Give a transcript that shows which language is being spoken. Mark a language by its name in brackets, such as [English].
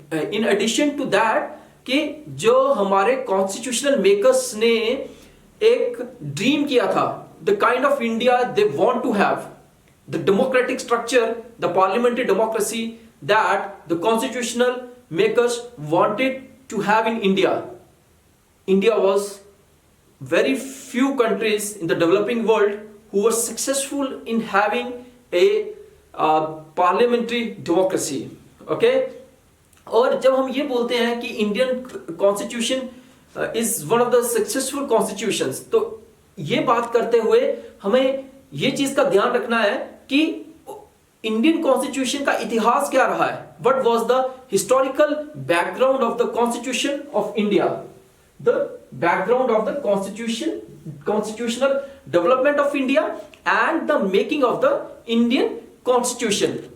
[English] in addition to that [Hindi] कि जो हमारे कॉन्स्टिट्यूशनल मेकर्स ने एक ड्रीम किया था, [English] The kind of India they want to have, the democratic structure, the parliamentary democracy that the constitutional makers wanted to have in India. India was very few countries in the developing world who were successful in having a parliamentary democracy. [Hindi] Okay, और जब हम ये बोलते हैं कि [English] Indian Constitution is one of the successful constitutions, [Hindi] तो ये बात करते हुए हमें ये चीज का ध्यान रखना है कि Indian Constitution का इतिहास क्या रहा है. [English] What was the historical background of the Constitution of India? The background of the constitutional development of India and the making of the Indian Constitution.